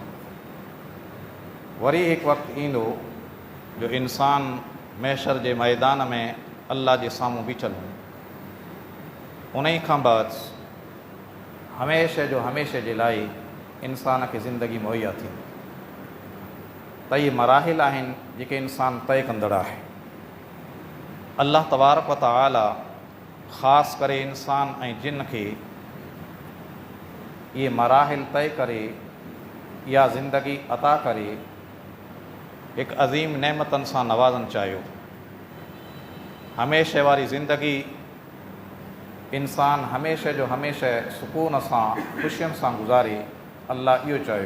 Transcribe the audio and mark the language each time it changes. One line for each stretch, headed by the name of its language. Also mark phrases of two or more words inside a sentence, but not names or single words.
Sindhi: वरी हिकु वक़्तु ईंदो जो इंसान महशर जे मैदान में अल्लाह जे साम्हूं बीठल हूंदो। उन ई खां बाद हमेशह जो हमेशह जे लाइ इंसान खे ज़िंदगी मुहैया थींदी। त इहे मराहिल आहिनि जेके इंसान तय कंदड़ आहे। अल्लाह
Arabic: تبارك وتعالى
Sindhi: ख़ासि करे इंसान ऐं जिन खे इहे मराहिल तय करे इहा ज़िंदगी अता करे हिकु अज़ीम नेमतनि सां नवाज़नि चाहियो। हमेशह वारी ज़िंदगी इंसान हमेशह जो हमेशह सुकून सां ख़ुशियुनि सां गुज़ारे, अल्लाह इहो चाहियो।